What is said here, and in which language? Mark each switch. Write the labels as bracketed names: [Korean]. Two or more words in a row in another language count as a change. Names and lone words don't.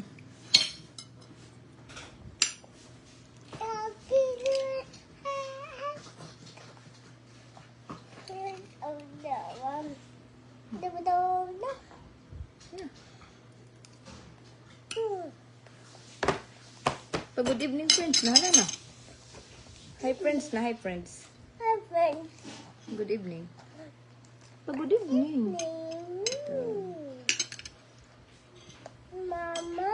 [English] Yeah. Good evening, friends. Nahala na. Hi, friends. Na hi, friends. Good evening. Good evening. Mama.